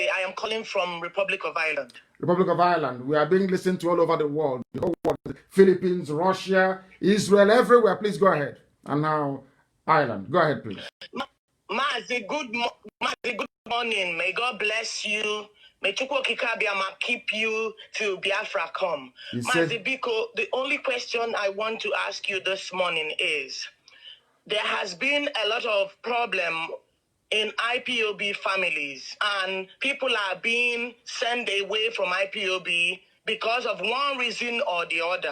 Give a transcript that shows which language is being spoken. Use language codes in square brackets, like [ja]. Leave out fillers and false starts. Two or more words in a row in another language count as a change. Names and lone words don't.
[en] I am calling from Republic of Ireland. Republic of Ireland. We are being listened to all over the world. The whole world. Philippines, Russia, Israel, everywhere. Please go ahead. And now, Ireland. Go ahead, please. Mazi, good morning. May God bless you. May Chukwu Kikabiama keep you till Biafra come. Mazi Biko, the only question I want to ask you this morning is, there has been a lot of problem in IPOB families, and people are being sent away from IPOB because of one reason or the other.